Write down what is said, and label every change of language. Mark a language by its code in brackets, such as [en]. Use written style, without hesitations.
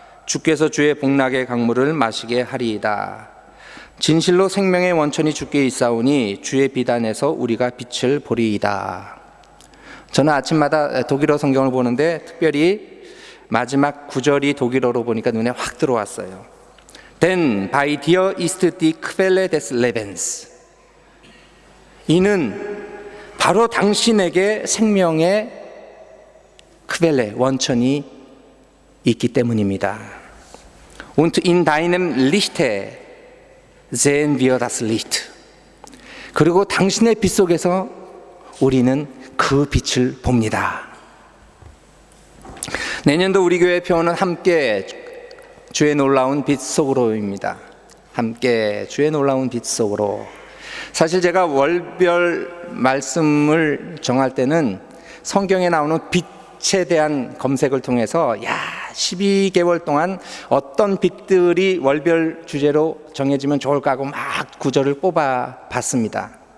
[ko] 주께서 주의 복락의 강물을 마시게 하리이다. 진실로 생명의 원천이 주께 있사오니 주의 비단에서 우리가 빛을 보리이다. 저는 아침마다 독일어 성경을 보는데 특별히 마지막 9절이 독일어로 보니까 눈에 확 들어왔어요. [de] Denn bei dir ist die Quelle des Lebens. [ko] 이는 바로 당신에게 생명의 크벨레 원천이 있기 때문입니다. [de] Und in deinem Lichte sehen wir das Licht. [ko] 그리고 당신의 빛 속에서 우리는 그 빛을 봅니다. 내년도 우리 교회 표어는 함께 주의 놀라운 빛 속으로입니다. 함께 주의 놀라운 빛 속으로. 사실 제가 월별 말씀을 정할 때는 성경에 나오는 빛에 대한 검색을 통해서 12개월 동안 어떤 빛들이 월별 주제로 정해지면 좋을까 하고 막 구절을 뽑아 봤습니다.